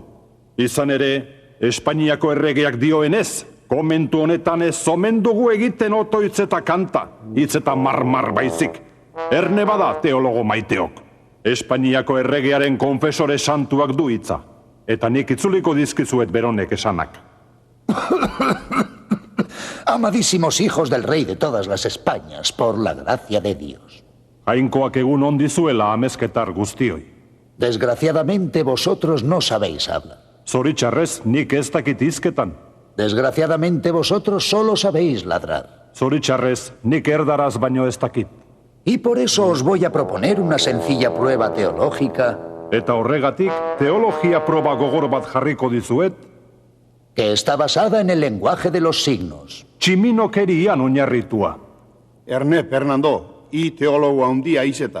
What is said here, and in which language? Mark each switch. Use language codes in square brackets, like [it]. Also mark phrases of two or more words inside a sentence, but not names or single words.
[eu] Izan ere, Espainiako erregeak dioenez, komentu honetan ez omen dugu egiten otoitz eta kanta, hitz eta marmar baizik. Erne bada teologo maiteok. Espainiako erregearen konfesore santuak du hitza, eta nik itzuliko dizkizuet beronek esanak. [es] Amadísimos hijos del rey de todas las Españas, por la gracia de Dios. [eu] Jainkoak egun ondizuela amezketar guztioi. [es] Desgraciadamente vosotros no sabéis hablar. [eu] Zoritxarrez nik ez dakit hizketan. [es] Desgraciadamente vosotros solo sabéis ladrar. [eu] Zoritxarrez nik erdaraz baino ez dakit. [es] Y por eso os voy a proponer una sencilla prueba teológica. [eu] Eta horregatik, teologia proba gogor bat jarriko dizuet, [es] que está basada en el lenguaje de los signos. [eu] tximinokerian oinarritua. Erne, Fernando, I teologo handia izeta.